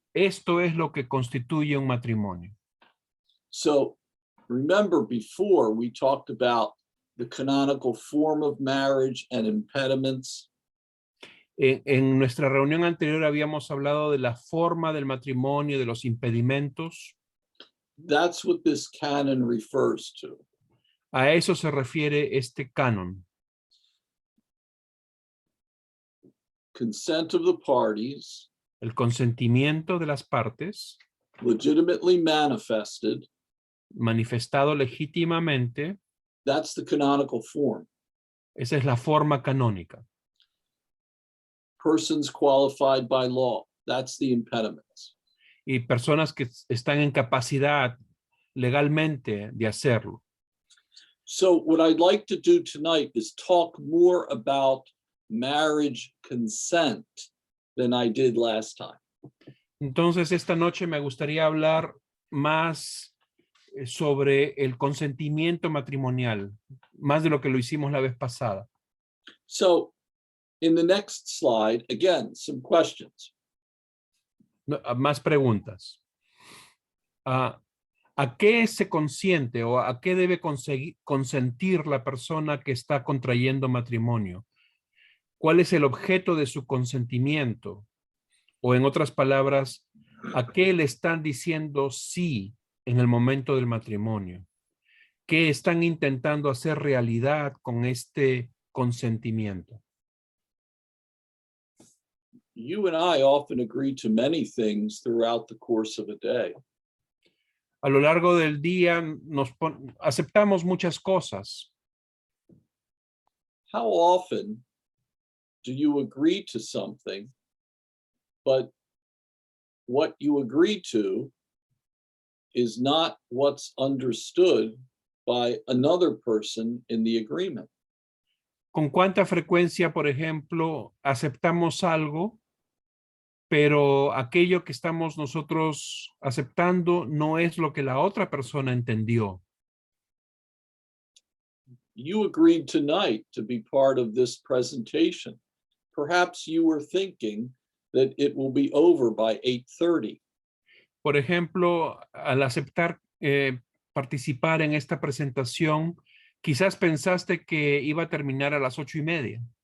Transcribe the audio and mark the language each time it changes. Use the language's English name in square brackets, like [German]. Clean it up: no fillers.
[Spanish] Esto es lo que constituye un matrimonio. [English] So remember, before we talked about the canonical form of marriage and impediments. [Spanish] En nuestra reunión anterior habíamos hablado de la forma del matrimonio, de los impedimentos. [English] That's what this canon refers to. [Spanish] A eso se refiere este canon. [English] Consent of the parties, [Spanish] El consentimiento de las partes, [English] legitimately manifested. [Spanish] manifestado legítimamente. [English] That's the canonical form. [Spanish] Esa es la forma canónica. [English] Persons qualified by law. That's the impediments. [Spanish] Y personas que están en capacidad legalmente de hacerlo. [English] So what I'd like to do tonight is talk more about marriage consent than I did last time. [Spanish] Entonces, esta noche me gustaría hablar más sobre el consentimiento matrimonial, más de lo que lo hicimos la vez pasada. [English] So in the next slide, again, some questions. [Spanish] Más preguntas. ¿A ¿A qué se consiente o a qué debe consentir la persona que está contrayendo matrimonio? ¿Cuál es el objeto de su consentimiento? O en otras palabras, ¿a qué le están diciendo sí en el momento del matrimonio? ¿Qué están intentando hacer realidad con este consentimiento? [English] You and I often agree to many things throughout the course of a day. [Spanish] A lo largo del día aceptamos muchas cosas. [English] How often do you agree to something, but what you agree to is not what's understood by another person in the agreement? [Spanish] ¿Con cuánta frecuencia, por ejemplo, aceptamos algo, pero aquello que estamos nosotros aceptando no es lo que la otra persona entendió? [English] You agreed tonight to be part of this presentation. Perhaps you were thinking that it will be over by 8:30. [Spanish] Por ejemplo, al aceptar participar en esta presentación, quizás pensaste que iba a terminar a las 8:30.